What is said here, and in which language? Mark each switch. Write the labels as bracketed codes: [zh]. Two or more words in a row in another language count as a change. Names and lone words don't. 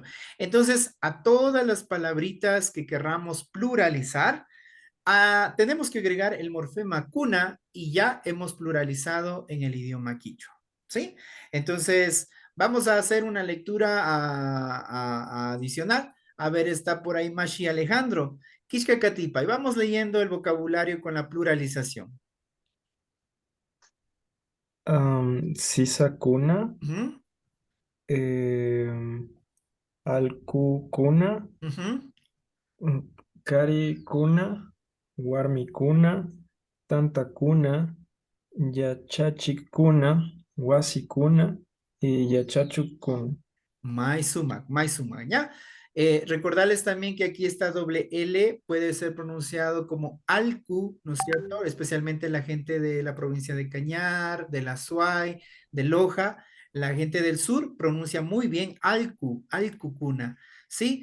[es] Entonces, a todas las palabritas que querramos pluralizar, tenemos que agregar el morfema cuna y ya hemos pluralizado en el idioma quichua, ¿sí? Entonces, vamos a hacer una lectura adicional. A ver, está por ahí Mashi Alejandro. [qu] Kishka Katipa. [es] Y vamos leyendo el vocabulario con la pluralización. Sisakuna, Ujú, em, Alkukuna, ujú. [qu] mm, Karikuna, Warmikuna, Tantakuna, Yachachikuna, Wasikuna y Yachachukun. Mai sumac, [es] ¿ya? Recordarles también que aquí está doble L, puede ser pronunciado como Alcu, ¿no es cierto? Especialmente la gente de la provincia de Cañar, de la Suay, de Loja. La gente del sur pronuncia muy bien [qu] Alcu, Alcucuna, [es] ¿sí?